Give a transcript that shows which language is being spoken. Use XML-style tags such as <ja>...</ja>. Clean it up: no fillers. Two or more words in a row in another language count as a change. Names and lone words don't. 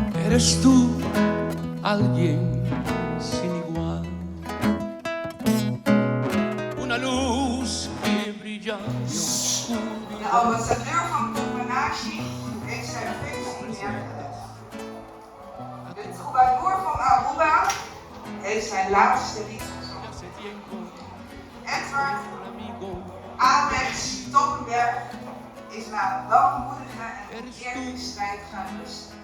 <es>Eres tú alguien sin igual, una luz que brilla en oscuridad.</es> <nl>De ambassadeur van Copenhagen heeft zijn functie neergelegd. De troubadour van Aruba heeft zijn laatste lied gezongen. Edward Alex Stoppenberg is na een langmoedige en eerlijke strijd gaan rusten.</nl>